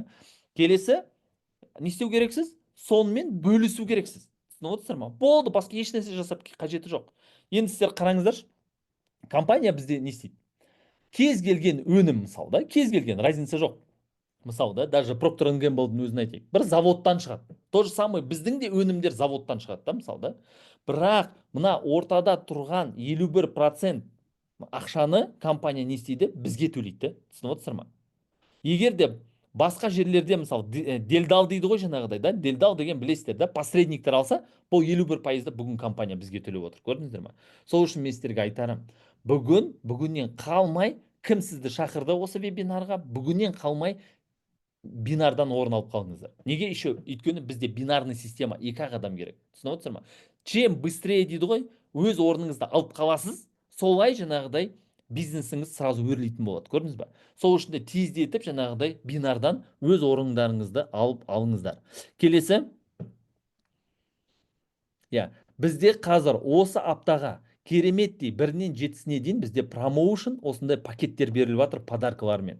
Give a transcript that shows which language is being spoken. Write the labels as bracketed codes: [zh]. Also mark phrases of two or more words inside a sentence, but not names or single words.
[kk] Келесі не істеу керексіз? Сонымен бөлісу керексіз. Түсініп отырсыздар ма? Болды, басқа ешнәрсе жасап қажеті жоқ. Енді сіздер қараңыздаршы, компания бізде не істейді? Кез келген өнім, мысалы да, кез келген, разница жоқ. Мысалы да, даже Procter & Gamble'дың өзін айтайық, бір заводтан шығады. [ru] То же самое [kk] біздің де өнімдер заводтан шығады да, мысалы да. Бірақ мына ортада тұрған 51% ақшаны компания не істейді? Бізге төлейді. Түсініп отырсыздар ма? Егер де басқа жерлерде, мысалы делдал дейді ғой жаңағыдай да, делдал деген білесіздер да, посредниктер алса, бұл 51%-ді бүгін компания бізге төлеп отыр. Көрдіңіздер ма? Сол үшін мен сіздерге айтарым, бүгіннен қалмай, кім сізді шақырды осы вебинарға, бүгіннен қалмай бинардан орын алып қалыңыздар. Неге еще? Өйткені бізде бинарный система, екі-ақ адам керек. Түсініп отырсыздар ма? [ru] Чем быстрее [kk] дейді ғой, өз орныңызды алып қаласыз, солай жаңағыдай бизнесіңіз сразу өрлейтін болады. Көрдіңіз ба? Сол үшін де тездетіп жаңағыдай бинардан өз орындарыңызды алып алыңыздар. Келесі, бізде қазір осы аптаға кереметтей 1-нен 7-сіне дейін бізде промоушн осындай пакеттер беріліп жатыр подаркалармен.